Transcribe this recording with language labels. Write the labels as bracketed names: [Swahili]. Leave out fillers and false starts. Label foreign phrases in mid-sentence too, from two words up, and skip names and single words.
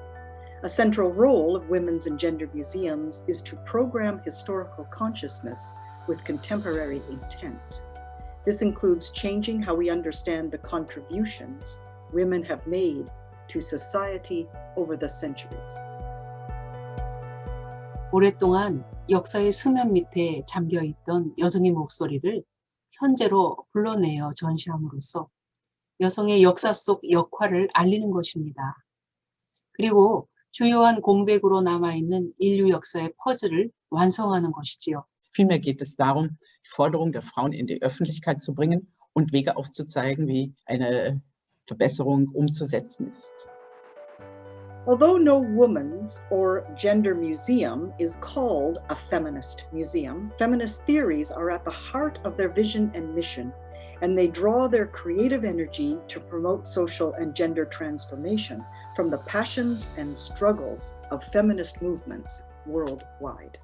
[English] A central role of women's and gender museums is to program historical consciousness with contemporary intent. This includes changing how we understand the contributions women have made to society over the centuries. [Korean] 오랫동안 역사의 수면 밑에 잠겨있던 여성의 목소리를 현재로 불러내어 전시함으로써 여성의 역사 속 역할을 알리는 것입니다. 그리고 주요한 공백으로 남아있는 인류 역사의 퍼즐을 완성하는 것이지요. [German] Vielmehr geht es darum, die Forderung der Frauen in die Öffentlichkeit zu bringen und Wege aufzuzeigen, wie eine Verbesserung umzusetzen ist. [English] Although no woman's or gender museum is called a feminist museum, feminist theories are at the heart of their vision and mission, and they draw their creative energy to promote social and gender transformation from the passions and struggles of feminist movements worldwide.